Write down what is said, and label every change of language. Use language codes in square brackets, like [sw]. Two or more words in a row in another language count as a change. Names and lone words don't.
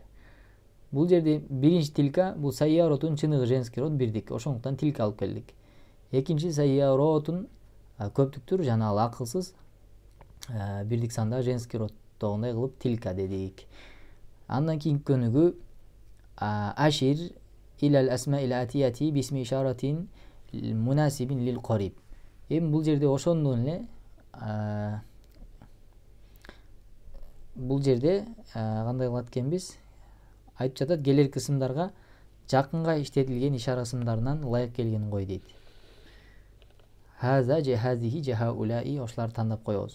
[ky] Бул жерде биринчи тилка, бул сайяротун чыныгы женский род бирдик, ошондуктан тилка алып келдик. Экинчи сайяротун көптүктүр жана ал акылсыз, бирдик санда женский роддогундай кылып тилка дедик. Андан кийинки көнүгү [ar] أشر إلى الأسماء الآتية باسم إشارة مناسب للقريب. [ky] Эми бул жерде ошондон эле бул жерде кандай кылат экенбиз? Айтып жатат, келерки ысымдарга жакынга иштетилген ишара ысымдарынан ылайык келгенин кой дейт. Хаза же хазихи же хаулаи, ошоларды тандап коебуз.